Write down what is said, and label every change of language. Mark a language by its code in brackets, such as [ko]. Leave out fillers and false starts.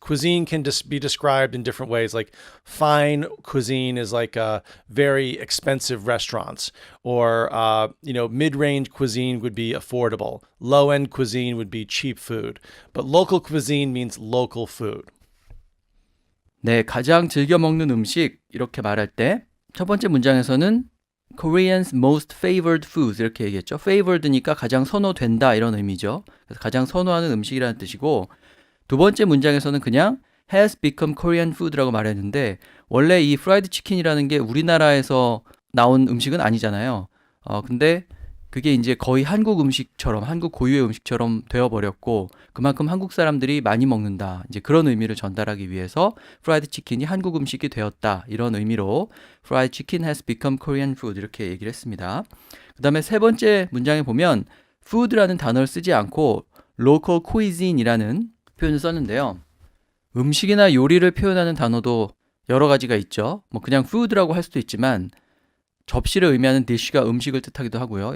[en] Cuisine can just be described in different ways. Like fine cuisine is like very expensive restaurants, or mid-range cuisine would be affordable. Low-end cuisine would be cheap food. But local cuisine means local food. [ko] 네, 가장 즐겨 먹는 음식 이렇게 말할 때 첫 번째 문장에서는 [en] Koreans' most favored foods [ko] 이렇게 얘기했죠. favored니까 가장 선호된다 이런 의미죠. 그래서 가장 선호하는 음식이라는 뜻이고 두 번째 문장에서는 그냥 [en] has become Korean food [ko] 라고 말했는데 원래 이 프라이드 치킨이라는 게 우리나라에서 나온 음식은 아니잖아요. 근데 그게 이제 거의 한국 음식처럼 한국 고유의 음식처럼 되어버렸고 그만큼 한국 사람들이 많이 먹는다. 이제 그런 의미를 전달하기 위해서 프라이드 치킨이 한국 음식이 되었다. 이런 의미로 [en] fried chicken has become Korean food [ko] 이렇게 얘기를 했습니다. 그 다음에 세 번째 문장에 보면 food라는 단어를 쓰지 않고 local cuisine이라는 표현을 썼는데요. 음식이나 요리를 표현하는 단어도 여러 가지가 있죠. 뭐 그냥 food라고 할 수도 있지만 접시를 의미하는 dish가 음식을 뜻하기도 하고요.